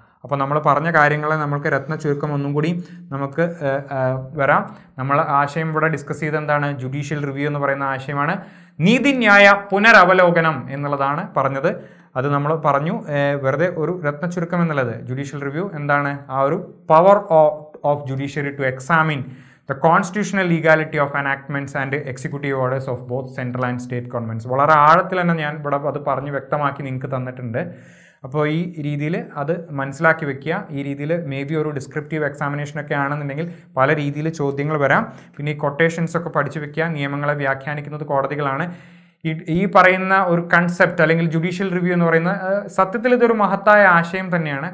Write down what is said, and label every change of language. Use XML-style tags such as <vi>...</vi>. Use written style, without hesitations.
<ml>അപ്പോൾ നമ്മൾ പറഞ്ഞ കാര്യങ്ങളെ നമ്മൾക്ക് രത്ന ചുരുക്കം ഒന്നും കൂടി നമുക്ക് വരാം. നമ്മൾ ആശയം ഇവിടെ ഡിസ്കസ് ചെയ്ത് എന്താണ്? ജുഡീഷ്യൽ റിവ്യൂ എന്ന് പറയുന്ന ആശയമാണ്. നീതിന്യായ പുനരവലോകനം എന്നുള്ളതാണ് പറഞ്ഞത്. അത് നമ്മൾ പറഞ്ഞു. വെറുതെ ഒരു രത്ന ചുരുക്കം എന്നുള്ളത് ജുഡീഷ്യൽ റിവ്യൂ എന്താണ്?</ml> <en>ആ ഒരു power of judiciary to examine the constitutional legality of enactments and executive orders of both central and state governments.</en> <ml>വളരെ ആഴത്തിൽ തന്നെ ഞാൻ ഇവിടെ അത് പറഞ്ഞ് വ്യക്തമാക്കി നിങ്ങൾക്ക് തന്നിട്ടുണ്ട്. അപ്പോൾ ഈ രീതിയിൽ അത് മനസ്സിലാക്കി വെക്കുക. ഈ രീതിയിൽ മേ ബി ഒരു ഡിസ്ക്രിപ്റ്റീവ് എക്സാമിനേഷനൊക്കെ ആണെന്നുണ്ടെങ്കിൽ പല രീതിയിൽ ചോദ്യങ്ങൾ വരാം. പിന്നെ ഈ കൊട്ടേഷൻസ് ഒക്കെ പഠിച്ചു വെക്കുക. നിയമങ്ങളെ വ്യാഖ്യാനിക്കുന്നത് കോടതികളാണ്. ഈ പറയുന്ന ഒരു കൺസെപ്റ്റ് അല്ലെങ്കിൽ ജുഡീഷ്യൽ റിവ്യൂ എന്ന് പറയുന്ന സത്യത്തിൽ ഇതൊരു മഹത്തായ ആശയം തന്നെയാണ്.</ml>